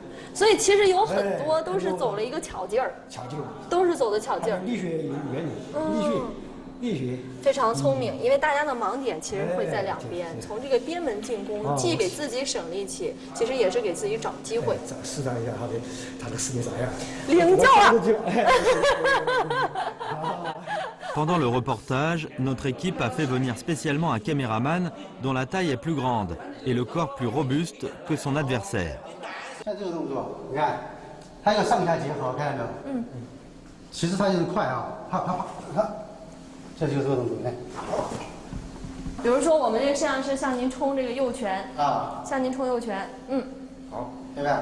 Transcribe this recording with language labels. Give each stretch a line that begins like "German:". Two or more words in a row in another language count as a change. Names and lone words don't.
Chinese: 所以其实有很多都是走了一个巧劲儿，都是走的巧劲儿。力学原理，力学非常聪明，因为大家的盲点其实会在两边，从这个边门进攻，既给自己省力气，其实也是给自己找机会。试探一下他的世界啥样？领教了。
French: Pendant le reportage, notre équipe a fait venir spécialement un caméraman dont la taille est plus grande et le corps plus robuste que son adversaire.
Chinese: 像这个动作，你看，它要上下结合，看到没有？其实它就是快啊，啪啪啪，啪，这就是这个动作，你看。比如说我们这个摄像师向您冲这个右拳啊，向您冲右拳，好，对吧？